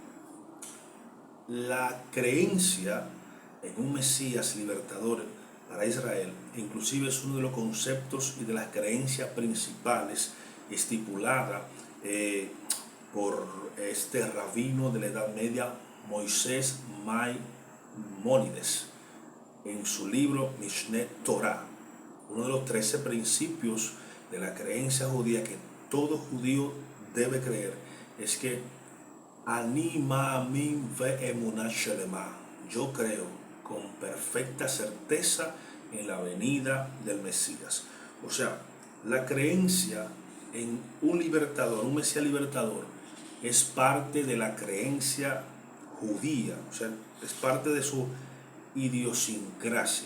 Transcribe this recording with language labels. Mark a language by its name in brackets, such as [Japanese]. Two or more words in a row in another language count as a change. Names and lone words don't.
[Spanish] La creencia en un Mesías libertador para Israel, inclusive es uno de los conceptos y de las creencias principales estipulada por este rabino de la Edad Media, Moisés Maimónides, en su libro Mishneh Torah. Uno de los 13 principios de la creencia judía que todo judío debe creer es que [Hebrew] אני מאמין ואמונה שלמה. [Spanish] Yo creo con perfecta certeza en la venida del Mesías. O sea, la creencia en un libertador, un Mesías libertador, es parte de la creencia judía, o sea, es parte de su idiosincrasia.